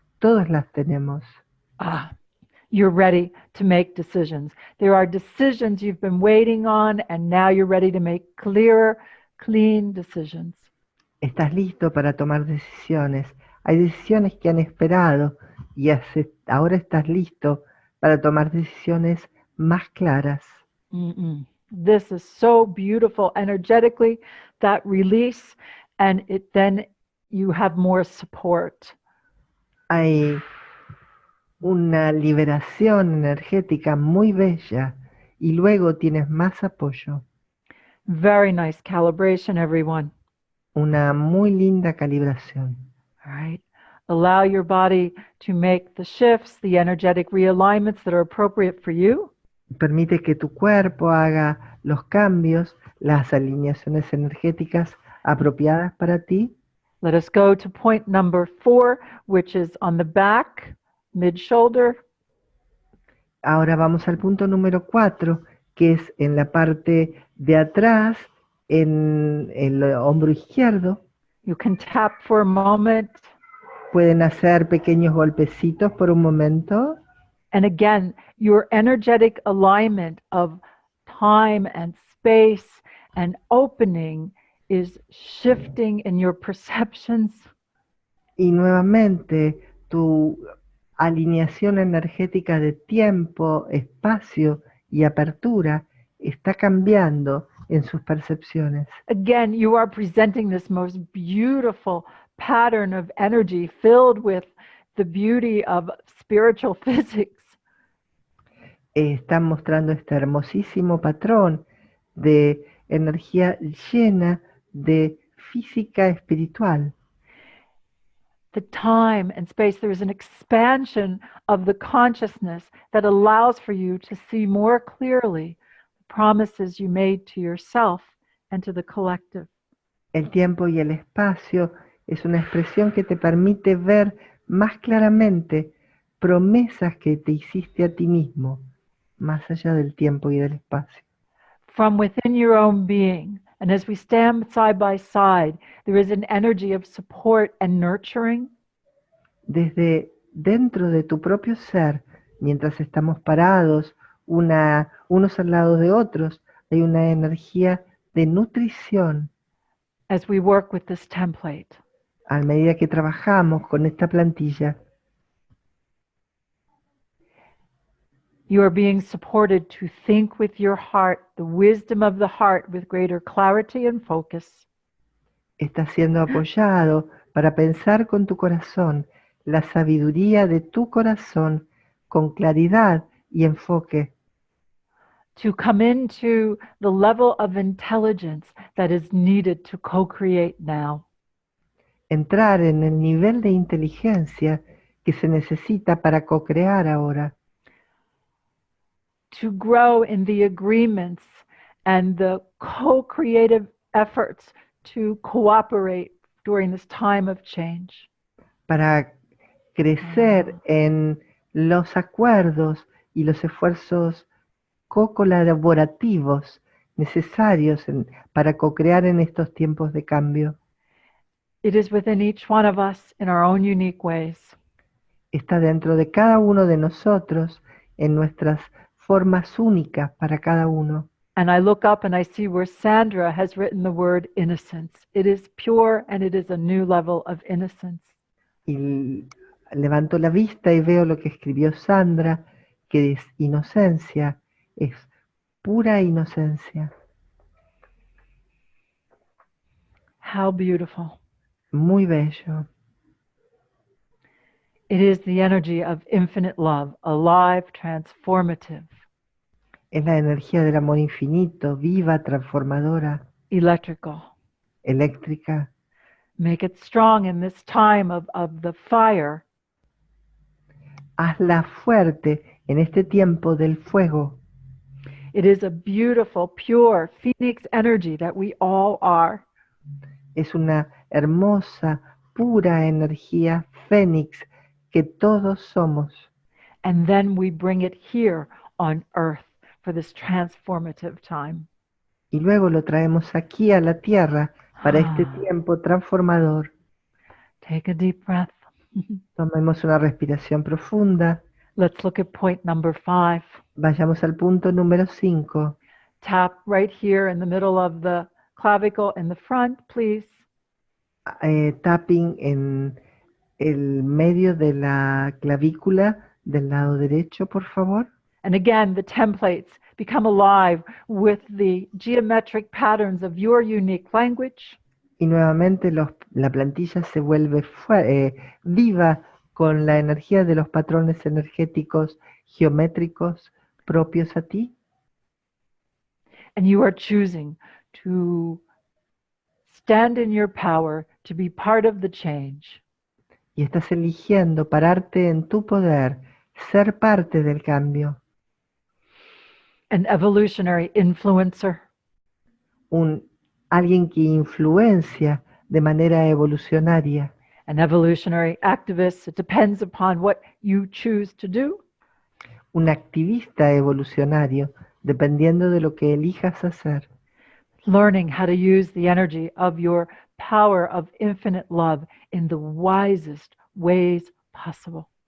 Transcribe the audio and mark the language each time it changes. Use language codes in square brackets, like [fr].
[es] Todas las tenemos. [en] You're ready to make decisions. There are decisions you've been waiting on, and now you're ready to make clearer, clean decisions. [es] Estás listo para tomar decisiones. Hay decisiones que han esperado y ahora estás listo para tomar decisiones más claras. [en] This is so beautiful energetically, that release, and then you have more support. [es] hay una liberación energética muy bella y luego tienes más apoyo. [en] Very nice calibration, everyone. [es] Una muy linda calibración. [en] All right. Allow your body to make the shifts, the energetic realignments that are appropriate for you. [es] Permite que tu cuerpo haga los cambios, las alineaciones energéticas apropiadas para ti. [en] Let us go to point number 4, which is on the back, mid-shoulder. [es] Ahora vamos al punto número 4, que es en la parte de atrás, en el hombro izquierdo. [en] You can tap for a moment. [es] Pueden hacer pequeños golpecitos por un momento. [en] And again, your energetic alignment of time and space and opening is shifting in your perceptions. [es] Y nuevamente tu alineación energética de tiempo, espacio y apertura está cambiando en sus percepciones. [en] Again, you are presenting this most beautiful pattern of energy filled with the beauty of spiritual physics. [es] Están mostrando este hermosísimo patrón de energía llena de física espiritual. [en] The time and space, there is an expansion of the consciousness that allows for you to see more clearly the promises you made to yourself and to the collective. [es] El tiempo y el espacio es una expresión que te permite ver más claramente promesas que te hiciste a ti mismo, más allá del tiempo y del espacio. [en] From within your own being, and as we stand side by side, there is an energy of support and nurturing. [es] Desde dentro de tu propio ser, mientras estamos parados unos al lado de otros, hay una energía de nutrición. [en] As we work with this template, [es] A medida que trabajamos con esta plantilla, [en] you are being supported to think with your heart, the wisdom of the heart with greater clarity and focus. [es] estás siendo apoyado para pensar con tu corazón la sabiduría de tu corazón con claridad y enfoque, [en] To come into the level of intelligence that is needed to co-create now. [es] entrar en el nivel de inteligencia que se necesita para co-crear ahora, [en] To grow in the agreements and the co-creative efforts to cooperate during this time of change. [es] para crecer en los acuerdos y los esfuerzos co-colaborativos necesarios para co-crear en estos tiempos de cambio. [en] It is within each one of us in our own unique ways. [es] Está dentro de cada uno de nosotros en nuestras formas únicas para cada uno. [en] And I look up and I see where Sandra has written the word innocence. It is pure and it is a new level of innocence. [es] Y levanto la vista y veo lo que escribió Sandra, que es inocencia, es pura inocencia. [en] How beautiful. [es] Muy bello. [en] It is the energy of infinite love, alive, transformative, [es] Es la energía del amor infinito, viva, transformadora, [en] electrical. [es] eléctrica. [en] Make it strong in this time of the fire. [es] Hazla fuerte en este tiempo del fuego. [en] It is a beautiful, pure phoenix energy that we all are. [es] Es una hermosa, pura energía fénix que todos somos. [en] And then we bring it here on earth for this transformative time. [es] Y luego lo traemos aquí a la tierra para este tiempo transformador. [en] Take a deep breath. [es] Tomemos una respiración profunda. [en] Let's look at point number 5. [es] Vayamos al punto número 5. [en] Tap right here in the middle of the clavicle in the front, please. [es] Tapping en el medio de la clavícula del lado derecho, por favor. [en] And again, the templates become alive with the geometric patterns of your unique language. [es] Y nuevamente la plantilla se vuelve viva con la energía de los patrones energéticos geométricos propios a ti? [en] And you are choosing to stand in your power to be part of the change. [es] Y estás eligiendo pararte en tu poder, ser parte del cambio, [en] An evolutionary influencer, [es] alguien que influencia de manera evolucionaria, [en] an evolutionary activist. It depends upon what you choose to do. [es] un activista evolucionario, dependiendo de lo que elijas hacer, [en] Learning how to use the energy of your power of infinite love in the wisest ways possible.